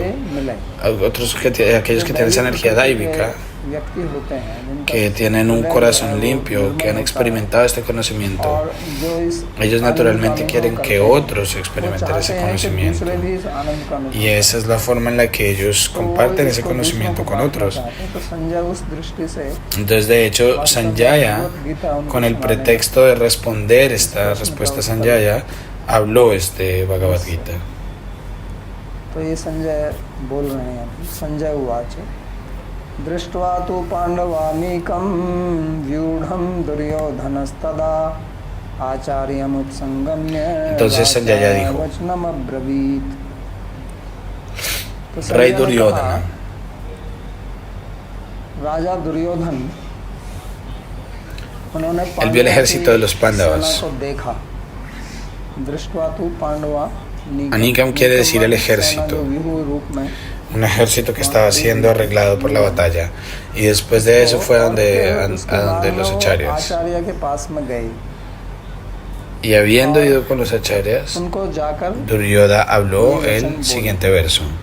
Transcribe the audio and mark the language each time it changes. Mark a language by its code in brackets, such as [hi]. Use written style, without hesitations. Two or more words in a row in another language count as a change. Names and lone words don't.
[es] Aquellos que tienen esa energía dáivica, que tienen un corazón limpio, que han experimentado este conocimiento, ellos naturalmente quieren que otros experimenten ese conocimiento, y esa es la forma en la que ellos comparten ese conocimiento con otros. Entonces, de hecho, Sanjaya, con el pretexto de responder esta respuesta a Sanjaya, habló este Bhagavad Gita. [sa] दृष्ट्वा तु पाण्डवानीकं व्यूढं दुर्योधनस्तदा आचार्यमुत्संगम्य वचनम् अब्रवीत्. [es] Rey Duryodhana, Raja Duryodhan, él vio el ejército de los Pándavas. Anikam quiere decir el ejército, un ejército que estaba siendo arreglado por la batalla, y después de eso fue a donde los acharyas, y habiendo ido con los acharyas, Duryodhana habló el siguiente verso.